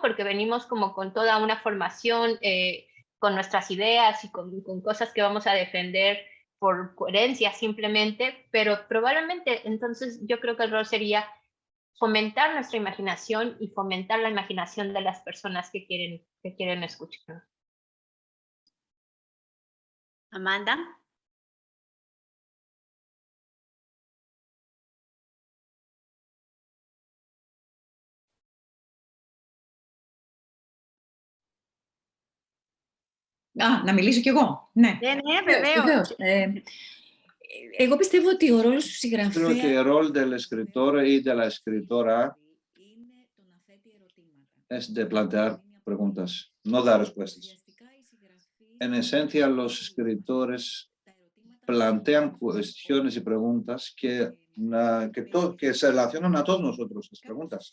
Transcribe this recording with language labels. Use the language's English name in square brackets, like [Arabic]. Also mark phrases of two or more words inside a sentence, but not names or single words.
[Spanish] Porque venimos como con toda una formación, con nuestras ideas y con cosas que vamos a defender por coherencia simplemente, pero probablemente entonces yo creo que el rol sería fomentar nuestra imaginación y fomentar la imaginación de las personas que quieren escuchar. Amanda. [Greek] Να μιλήσω κι εγώ. Ναι, βεβαίως. Εγώ πιστεύω ότι ο ρόλος του συγγραφέα... [Spanish] Creo que el rol del escritor y de la escritora es de plantear preguntas, no dar respuestas. En esencia, los escritores plantean cuestiones y preguntas que se relacionan a todos nosotros, las preguntas.